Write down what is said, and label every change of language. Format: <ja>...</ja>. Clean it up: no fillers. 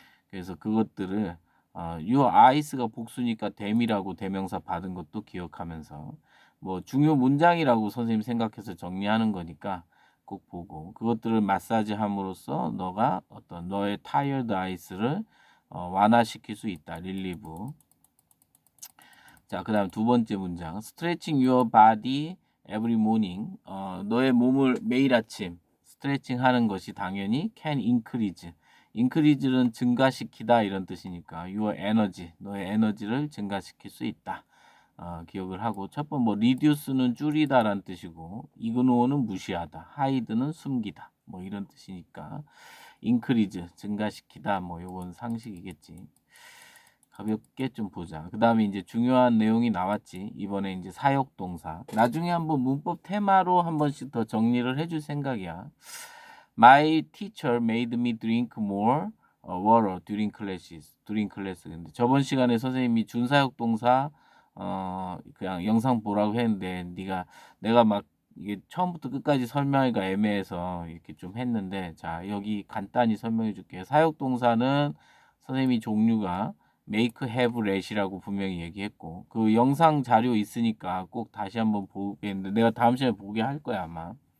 <ko>그래서 그것들을</ko> <en>your eyes</en> <ko>가 복수니까</ko> <en>them</en> <ko>이라고 대명사 받은 것도 기억하면서 뭐 중요 문장이라고 선생님 생각해서 정리하는 거니까 꼭 보고 그것들을 마사지 함으로써 너가 어떤 너의</ko> <en>tired eyes</en> <ko>를 완화시킬 수 있다. relieve. 자, 그다음 두 번째 문장.</ko> <en>Stretching your body every morning.</en> <ko>너의 몸을 매일 아침 스트레칭 하는 것이 당연히</ko> <en>can increase.</en> <ko>increase는 증가시키다 이런 뜻이니까</ko> <en>your energy,</en> <ko>너의 에너지를 증가시킬 수 있다. 기억을 하고 첫 번 뭐 reduce는 줄이다라는 뜻이고 ignore는 무시하다, hide는 숨기다. 뭐 이런 뜻이니까 increase 증가시키다 뭐 요건 상식이겠지. 가볍게 좀 보자. 그 다음에 이제 중요한 내용이 나왔지. 이번에 이제 사역동사. 나중에 한번 문법 테마로 한 번씩 더 정리를 해줄 생각이야.</ko> <en>My teacher made me drink more water during classes. during class.</en> <ko>근데 저번 시간에 선생님이 준사역동사 그냥 영상 보라고 했는데 내가 막 이게 처음부터 끝까지 설명하기가 애매해서 이렇게 좀 했는데 자 여기 간단히 설명해 줄게요. 사역동사는 선생님이 종류가 make, have, let이라고 분명히 얘기했고 그 영상 자료 있으니까 꼭 다시 한번 보겠는데 내가 다음 시간에 보게 할 거야 아마.</ko>